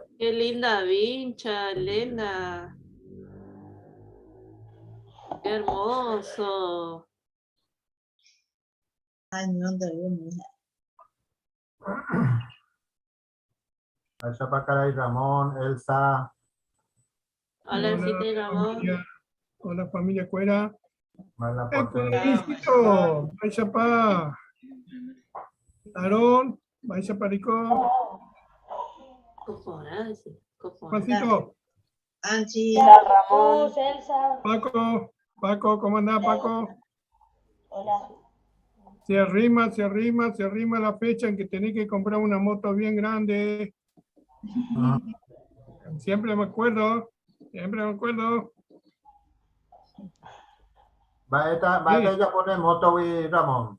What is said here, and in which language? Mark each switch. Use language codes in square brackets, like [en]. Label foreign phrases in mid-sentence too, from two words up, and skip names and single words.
[es] Qué linda vincha, Elena. Qué hermoso. Ay, no te veo. Allá para acá hay Ramón, Elsa. Hola, Elcita y Ramón. Hola familia Cuera. Mal aporte. Luisito, Baixapá. Aarón, Baixaparico. Coforada, sí. Coforada. Juancito, Anchi. Hola, Ramón. Elsa. Paco, ¿cómo andás, Paco? Hola. se arrima la fecha en que tenés que comprar una moto bien grande. Ah, Siempre me acuerdo. Baeta ya pone moto, güey, Ramón.